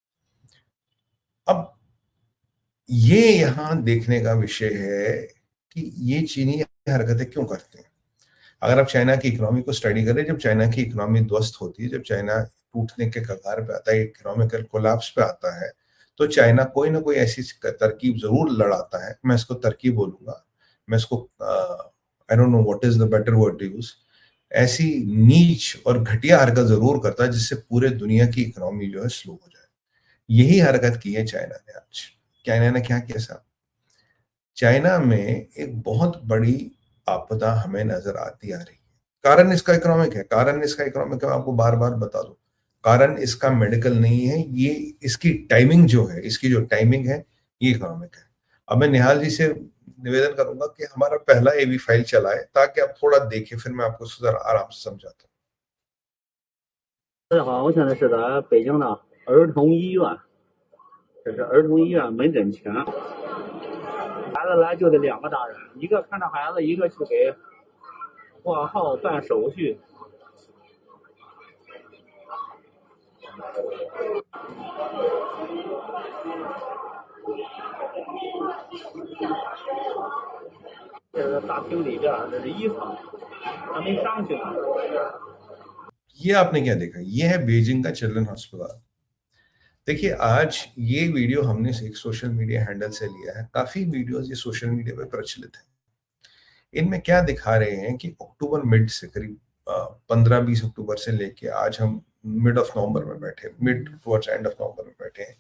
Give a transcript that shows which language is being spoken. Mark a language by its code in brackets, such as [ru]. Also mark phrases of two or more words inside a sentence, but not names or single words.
[hi] अब ये यहाँ देखने का विषय है कि ये चीनी हरकतें क्यों करते हैं। अगर आप चाइना की इकोनॉमी को स्टडी करें, जब चाइना की इकोनॉमी ध्वस्त होती है, जब चाइना टूटने के कगार पे आता है, [en] economical collapse [hi] पे आता है, तो चाइना कोई ना कोई ऐसी तरकीब जरूर लड़ाता है। मैं इसको तरकीब बोलूंगा, मैं इसको [en] I don't know what is the better word to use. [hi] ऐसी नीच और घटिया हरकत जरूर करता है जिससे पूरे दुनिया की इकोनॉमी जो है स्लो हो जाए। यही हरकत की है चाइना ने आज। चाइना ने क्या किया साहब, चाइना में एक बहुत बड़ी आपदा हमें नजर आती आ रही है। कारण इसका इकोनॉमिक है, कारण इसका इकोनॉमिक है, मैं आपको बार बार बता दूं। कारण इसका मेडिकल नहीं है, ये इसकी टाइमिंग जो है, इसकी जो टाइमिंग है ये इकोनॉमिक है। अब मैं निहाल जी से निवेदन करूंगा कि हमारा पहला [en] AV file [hi] चलाए ताकि आप थोड़ा देखें, फिर मैं आपको जरा आराम से समझाता हूँ। [zh] 大家好，我现在是在北京的儿童医院，这是儿童医院门诊前。孩子来就得2个大人，一个看着孩子，一个去给挂号办手续。这是大厅里边，这是1层，还没上去呢。 [hi] ये आपने क्या देखा, ये है बीजिंग का चिल्ड्रन अस्पताल। देखिए, आज ये वीडियो हमने एक [en] social media handle [hi] से लिया है, काफी वीडियोस ये [en] social media [hi] पे प्रचलित है। इनमें क्या दिखा रहे हैं कि [en] October mid [hi] से करीब 15-20 अक्टूबर से लेके आज हम [en] mid of November [hi] में बैठे, [en] mid towards end of November [hi] में बैठे हैं।